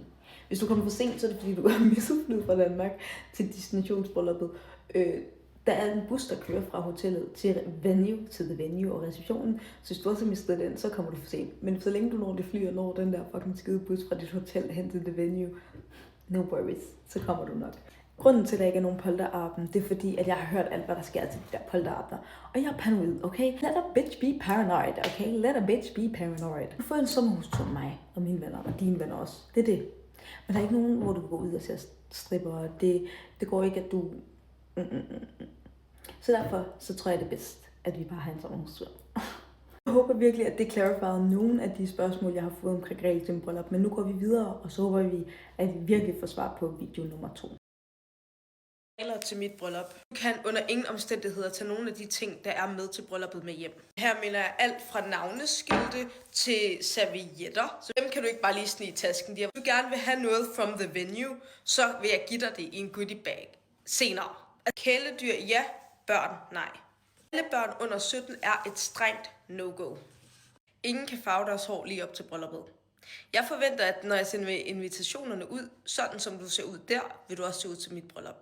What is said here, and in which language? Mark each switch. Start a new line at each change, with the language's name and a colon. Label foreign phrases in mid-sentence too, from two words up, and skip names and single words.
Danish: Hvis du kommer for sent, så er det fordi, du har misset flyet fra Danmark til destinationsbrylluppet. Der er en bus, der kører fra hotellet til
English: the venue
Danish: og receptionen. Så hvis du også har mistet den, så kommer du for sent. Men så længe du når det fly og når den der fucking skide bus fra dit hotel hen til
English: the venue, no worries,
Danish: så kommer du nok. Grunden til, at der ikke er nogen polterappen, det er fordi, at jeg har hørt alt, hvad der sker til de der polterapper. Og jeg er paranoid, okay?
English: Let a bitch be paranoid, okay? Let a bitch be paranoid.
Danish: Du får en sommerhustur med mig og mine venner, og dine venner også. Det er det. Men der er ikke nogen, hvor du kan gå ud og se stripper. Det går ikke, at du... Så derfor så tror jeg, det er bedst, at vi bare har en sommerhustur. Jeg håber virkelig, at det clarifierede nogle af de spørgsmål, jeg har fået omkring regler til min bryllup. Men nu går vi videre, og så håber vi, at vi virkelig får svar på video nummer 2. Regler til mit bryllup. Du kan under ingen omstændigheder tage nogle af de ting, der er med til brylluppet med hjem. Her mener jeg alt fra navneskilte til servietter. Så dem kan du ikke bare lige snige i tasken. Hvis du gerne vil have noget
English: from the venue,
Danish: så vil jeg give dig det i en
English: goodie bag
Danish: senere. Kæledyr ja, børn nej. Alle børn under 17 er et strengt no-go. Ingen kan farve deres hår lige op til brylluppet. Jeg forventer, at når jeg sender invitationerne ud, sådan som du ser ud der, vil du også se ud til mit bryllup.